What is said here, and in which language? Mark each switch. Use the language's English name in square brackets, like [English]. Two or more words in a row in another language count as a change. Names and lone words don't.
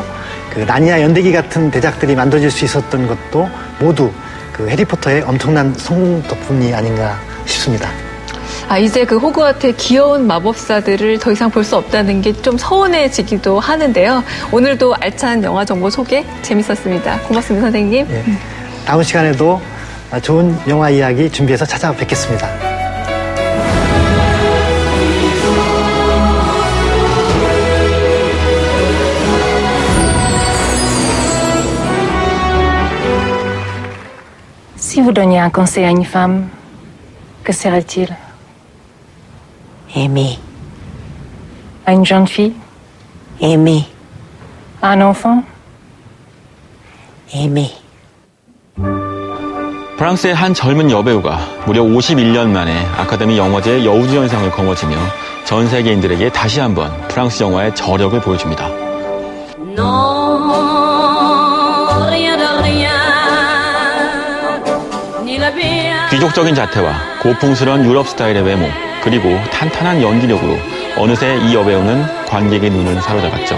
[Korean] 나니아 연대기 같은 대작들이 만들어질 수 있었던 것도 모두 해리포터의 엄청난 성공 덕분이 아닌가 싶습니다. 이제 그 호그와트의 귀여운 마법사들을 더 이상 볼 수 없다는 게 좀 서운해지기도 하는데요. 오늘도 알찬 영화 정보 소개 재밌었습니다. 고맙습니다, 선생님. 예, 다음 시간에도 좋은 영화 이야기 준비해서 찾아뵙겠습니다. [French] Si vous donniez un conseil à une femme, que serait-il? Aimer. À une jeune fille? Aimer. À un enfant? Aimer. [Korean] 프랑스의 한 젊은 여배우가 무려 51년 만에 아카데미 영화제 여우주연상을 거머쥐며 전 세계인들에게 다시 한번 프랑스 영화의 저력을 보여줍니다. 귀족적인 자태와 고풍스러운 유럽 스타일의 외모, 그리고 탄탄한 연기력으로 어느새 이 여배우는 관객의 눈을 사로잡았죠.